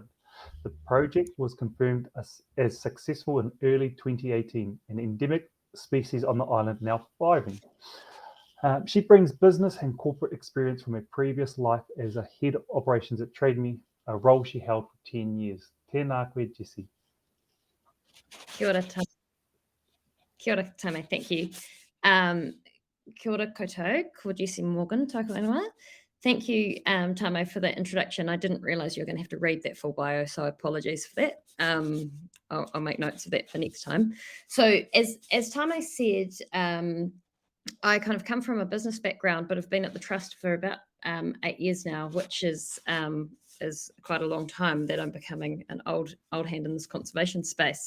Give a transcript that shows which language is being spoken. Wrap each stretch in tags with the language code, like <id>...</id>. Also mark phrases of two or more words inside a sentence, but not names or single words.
<en>The project was confirmed as successful in early 2018, an endemic species on the island now thriving. She brings business and corporate experience from her previous life as a head of operations at TradeMe, a role she held for 10 years.</en> <mi>Tēnā koe, Jessi. Kia ora, Tame.</mi> <en>Thank you.</en> <mi>Kia ora koutou, ko Jessi Morgan, tōku ingoa.</mi> <en>Thank you, Tamo, for that introduction. I didn't realise you were going to have to read that full bio, so apologies for that. I'll make notes of that for next time. So as Tamo said, I kind of come from a business background, but I've been at the Trust for about 8 years now, which is quite a long time that I'm becoming an old hand in this conservation space.</en>